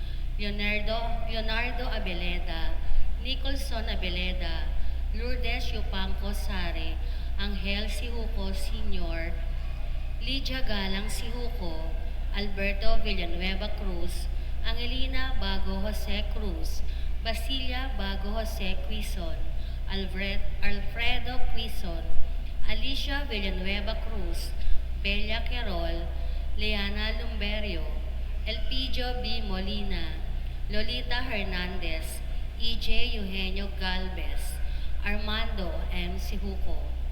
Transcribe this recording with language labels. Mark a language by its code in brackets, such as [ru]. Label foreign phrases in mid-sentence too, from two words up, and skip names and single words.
[en] Leonardo Abeleda, Nicholson Abeleda, Lourdes Yupanco Sare, Angel Sihuko Sr., Lydia Galang Sihuko, Alberto Villanueva Cruz, Angelina Bago Jose Cruz, Basilia Bago Jose Quizon, Alfredo Quizon, Alicia Villanueva Cruz, Bella Querol, Leana Lumberio, Elpidio B. Molina, Lolita Hernandez, E.J. Eugenio Galvez, Armando M. Sihuko.